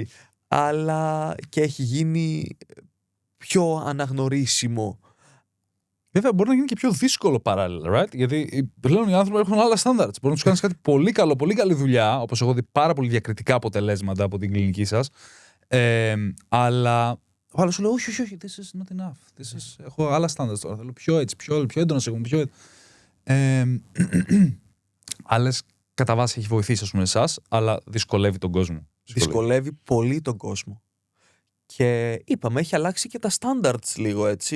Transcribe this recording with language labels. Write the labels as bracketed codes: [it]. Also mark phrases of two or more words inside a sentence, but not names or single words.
[el] Αλλά και έχει γίνει πιο αναγνωρίσιμο. Βέβαια, μπορεί να γίνει και πιο δύσκολο παράλληλα, right? Γιατί πλέον οι άνθρωποι έχουν άλλα standards. Μπορεί να του κάνει κάτι πολύ καλό, πολύ καλή δουλειά, όπως έχω δει πάρα πολύ διακριτικά αποτελέσματα από την κλινική σας. Αλλά ο άλλος σου λέει: όχι, [en] this is not enough. [el] Έχω άλλα standards τώρα. Θέλω πιο έτσι, πιο έντονα σε πιο. Άλλες κατά βάση έχει βοηθήσει, ας πούμε, εσάς, αλλά δυσκολεύει τον κόσμο. Δυσκολεύει πολύ τον κόσμο. Και είπαμε, έχει αλλάξει και τα standards λίγο, έτσι.